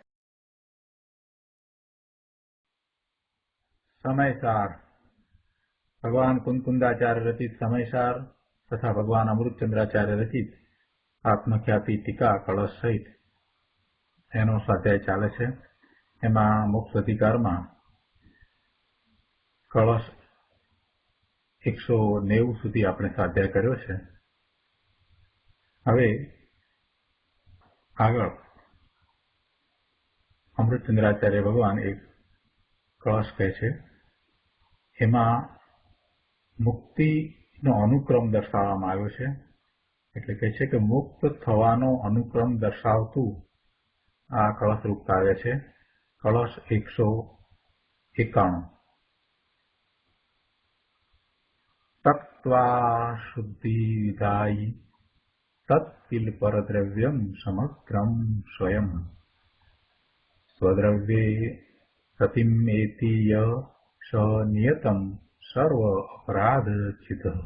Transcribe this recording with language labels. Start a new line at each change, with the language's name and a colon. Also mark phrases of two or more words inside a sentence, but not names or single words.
Gujarati: સમયસાર ભગવાન કુંકુંદાચાર્ય રચિત સમયસાર તથા ભગવાન અમૃતચંદ્રાચાર્ય રચિત આત્મખ્યાતિ ટીકા કલશ સહિત એનો સ્વાધ્યાય ચાલે છે। એમાં મોક્ષ અધિકારમાં કલશ 190 સુધી આપણે સ્વાધ્યાય કર્યો છે। હવે આગળ અમૃતચંદ્રાચાર્ય ભગવાન એક કળશ કહે છે, એમાં મુક્તિનો અનુક્રમ દર્શાવવામાં આવ્યો છે। એટલે કહે છે કે મુક્ત થવાનો અનુક્રમ દર્શાવતું આ કળશ રૂપ કાવ્ય છે। કળશ 191।
Sanskrit: तत्वा शुद्धि विधायि तत्किल परद्रव्यम समग्रम स्वयं स्वद्रव्ये प्रतिमेति य स नियतम सर्व अपराध चित